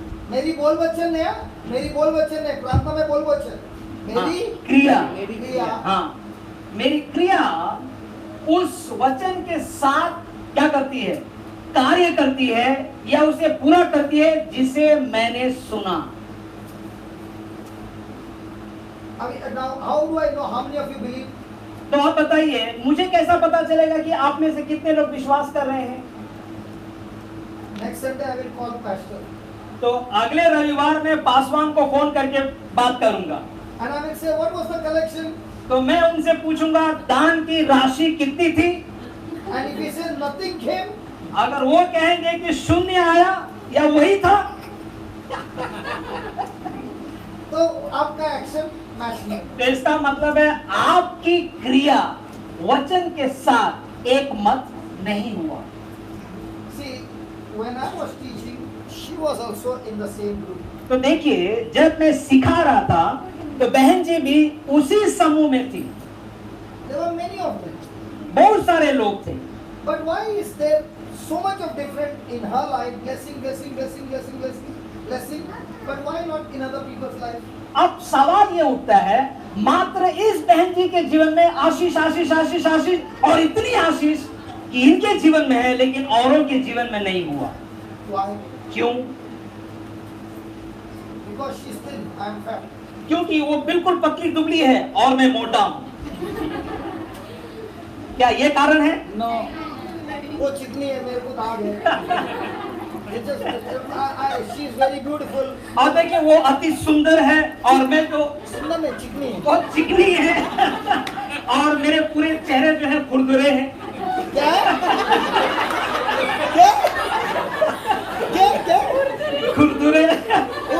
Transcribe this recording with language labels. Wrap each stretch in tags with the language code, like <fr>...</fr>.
<hi>मेरी बोल वचन है, मेरी बोल वचन है, प्रार्थना में बोल वचन, मेरी क्रिया, मेरी क्रिया, हाँ, मेरी क्रिया उस वचन के साथ क्या करती है? कार्य करती है या उसे पूरा करती है जिसे मैंने सुना।</hi> <en>now how do I know how many of you believe?</en> <hi>तो आप बताइए, मुझे कैसा पता चलेगा कि आप में से कितने लोग विश्वास कर रहे हैं?</hi> <en>Next Sunday I will call pastor</en> <hi>तो अगले रविवार में पासवान को फोन करके बात करूंगा</hi> <en>and I will say what was the collection,</en> <hi>तो मैं उनसे पूछूंगा दान की राशि कितनी थी।</hi> <en>and if he says nothing came,</en> <hi>अगर वो कहेंगे कि शून्य आया या वही था, तो आपका एक्शन मैच नहीं। तो इसका मतलब है आपकी क्रिया वचन के साथ एक मत नहीं हुआ।</hi> <en>See, when I was teaching, she was also in the same group.</en> <hi>तो देखिए, जब मैं सिखा रहा था तो बहन जी भी उसी समूह में थी।</hi> <en>There were many of them.</en> <hi>बहुत सारे लोग थे।</hi> <en>But why is there so much of different in her life, blessing, blessing, blessing, blessing, blessing, blessing, but why not in other people's life?</en> <hi>अब सवाल ये उठता है, मात्र इस बहन जी के जीवन में आशीष आशीष आशीष आशीष और इतनी आशीष कि इनके जीवन में है लेकिन औरों के जीवन में नहीं हुआ।</hi> <en>Why?</en> <hi>क्यों?</hi> <en>Because she's thin, I am fat.</en> <hi>क्योंकि वो बिल्कुल पतली दुबली है और मैं मोटा हूं। क्या ये कारण है?</hi> <en>No.</en> <hi>वो चिकनी है, मेरे को दाग है।</hi> <en>It's just, she is very beautiful.</en> <hi>और देखिए, वो अति सुंदर है और मैं तो सुंदर नहीं, चिकनी है। बहुत चिकनी है और मेरे पूरे चेहरे जो है खुरदुरे हैं। क्या? क्या? क्या? क्या? खुरदुरे। वो</hi>